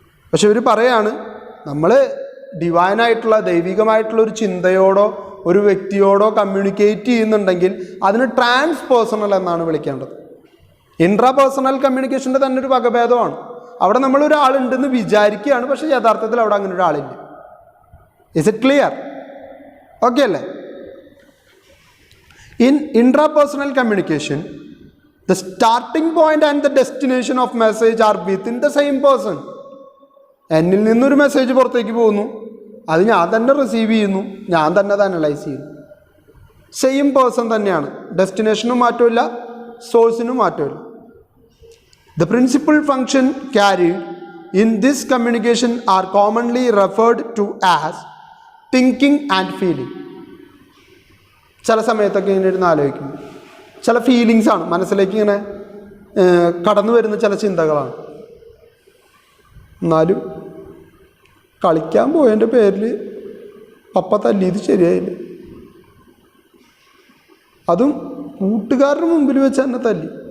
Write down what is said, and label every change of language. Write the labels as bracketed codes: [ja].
[ml] പക്ഷെ ഇവർ പറയാണ്, നമ്മൾ ഡിവൈനായിട്ടുള്ള ദൈവികമായിട്ടുള്ള ഒരു ചിന്തയോടോ ഒരു വ്യക്തിയോടോ കമ്മ്യൂണിക്കേറ്റ് ചെയ്യുന്നുണ്ടെങ്കിൽ അതിന് ട്രാൻസ് പേഴ്സണൽ എന്നാണ് വിളിക്കേണ്ടത്. ഇൻട്രാ പേഴ്സണൽ കമ്മ്യൂണിക്കേഷൻ്റെ തന്നെ ഒരു വകഭേദമാണ്. അവിടെ നമ്മളൊരാളുണ്ടെന്ന് വിചാരിക്കുകയാണ്, പക്ഷേ യഥാർത്ഥത്തിൽ അവിടെ അങ്ങനെ ഒരാളില്ല. [en] Is it clear? Okay [ml] അല്ലേ? [en] In intrapersonal communication, the starting point and the destination of message are within the same person. [ml] എന്നിൽ നിന്നൊരു മെസ്സേജ് പുറത്തേക്ക് പോകുന്നു, അത് ഞാൻ തന്നെ റിസീവ് ചെയ്യുന്നു, ഞാൻ തന്നെ അത് അനലൈസ് ചെയ്യുന്നു. സെയിം പേഴ്സൺ തന്നെയാണ്. ഡെസ്റ്റിനേഷനും മാറ്റമില്ല, സോഴ്സിനും മാറ്റമില്ല. [en] The principal function carried in this communication are commonly referred to as thinking and feeling. [ml] ചില സമയത്തൊക്കെ ഇങ്ങനെ ഇരുന്ന് ആലോചിക്കും, ചില ഫീലിങ്സാണ് മനസ്സിലേക്ക് ഇങ്ങനെ കടന്നു വരുന്ന ചില ചിന്തകളാണ്. എന്നാലും കളിക്കാൻ പോയതിൻ്റെ പേരിൽ പപ്പ തല്ലിയത് ശരിയായില്ല, അതും കൂട്ടുകാരുടെ മുമ്പിൽ വെച്ച് തന്നെ തല്ലി.